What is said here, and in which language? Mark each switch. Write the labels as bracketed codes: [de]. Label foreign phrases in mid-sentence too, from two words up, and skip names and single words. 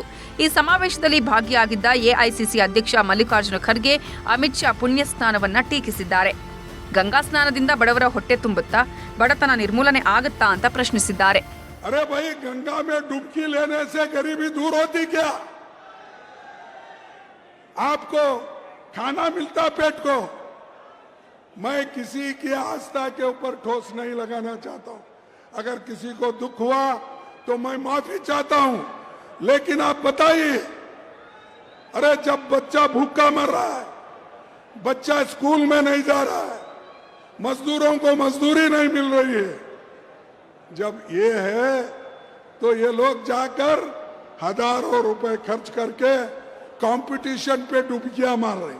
[kn] ಈ ಸಮಾವೇಶದಲ್ಲಿ ಭಾಗಿಯಾಗಿದ್ದ ಎಐಸಿಸಿ ಅಧ್ಯಕ್ಷ ಮಲ್ಲಿಕಾರ್ಜುನ ಖರ್ಗೆ ಅಮಿತ್ ಶಾ ಪುಣ್ಯ ಸ್ನಾನವನ್ನ ಟೀಕಿಸಿದ್ದಾರೆ. ಗಂಗಾ ಸ್ನಾನದಿಂದ ಬಡವರ ಹೊಟ್ಟೆ ತುಂಬುತ್ತಾ, ಬಡತನ ನಿರ್ಮೂಲನೆ ಆಗುತ್ತಾ ಅಂತ ಪ್ರಶ್ನಿಸಿದ್ದಾರೆ. [hi] अरे भाई, गंगा में डुबकी लेने से गरीबी दूर होती क्या? आपको खाना मिलता पेट को? मैं किसी की आस्था के ऊपर ठोस नहीं लगाना चाहता हूं. अगर किसी को दुख हुआ तो मैं माफी चाहता हूं, लेकिन आप बताइए, अरे जब बच्चा भूखा मर रहा है, बच्चा स्कूल में नहीं जा रहा है, मजदूरों को मजदूरी नहीं मिल रही है, जब ये है तो ये लोग जाकर हजारों रुपए खर्च करके कंपटीशन पे डुबकियां मार रहे.